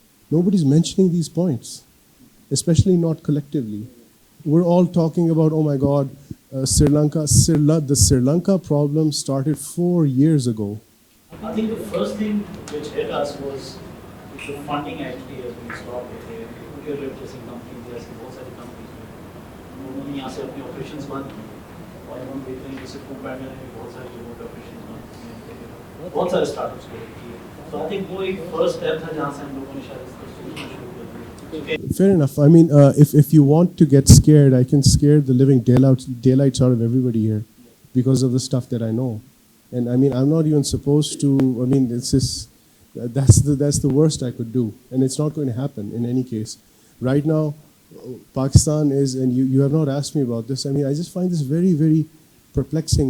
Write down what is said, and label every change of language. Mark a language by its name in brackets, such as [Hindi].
[English] Nobody's mentioning these points, especially not collectively. We're all talking about, oh my God, the Sri Lanka problem started 4 years ago. I think the first thing which hit us was the funding actually has been stopped. [Hindi] जैसी company जैसे बहुत सारी company उन्होंने यहाँ से अपने operations बंद किए और हम देख रहे हैं कि CxO Panel में बहुत सारी जगहों पे ऑपरेशंस बंद किए, बहुत सारे स्टार्टअप्स को किए. तो [English] I think [Hindi] वो एक फर्स्ट स्टेप था जहाँ से हम लोगों ने शायद इसको सोचना शुरू कर दिया. [English] Fair enough. I mean, if you want to get scared, I can scare the living daylights out of everybody here because of the stuff that I know. And I mean, I'm not even supposed to. I mean, it's just that's the worst I could do, and it's not going to happen in any case. Right now, Pakistan is, and you have not asked me about this. I mean, I just find this very, very perplexing.